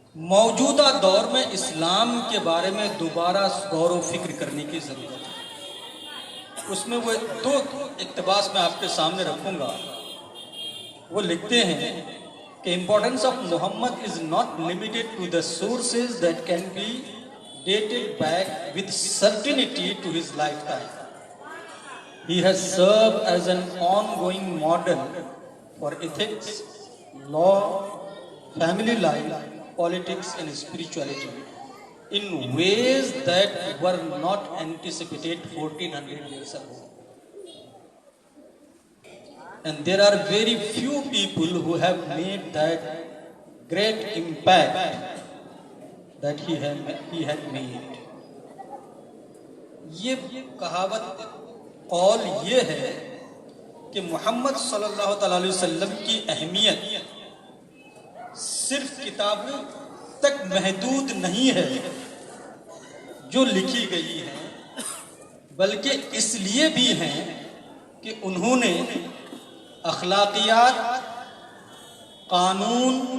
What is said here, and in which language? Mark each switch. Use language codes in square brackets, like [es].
[ur] موجودہ دور میں اسلام کے بارے میں دوبارہ غور و فکر کرنے کی ضرورت ہے۔ اس میں وہ دو اقتباس میں آپ کے سامنے رکھوں گا۔ وہ لکھتے ہیں کہ [en] Importance of Muhammad is not limited to the sources that can be dated back with certainty to his lifetime. He has served as an ongoing model for ethics, law, family life, politics and spirituality in ways that were not anticipated 1400 years ago. And there are very few people who have made that great impact that he had made. [ur] یہ کہاوت قول یہ ہے کہ محمد صلی اللہ تعالی علیہ وسلم کی اہمیت صرف کتابوں تک محدود نہیں ہے جو لکھی گئی ہیں، بلکہ اس لیے بھی ہیں کہ انہوں نے اخلاقیات، قانون،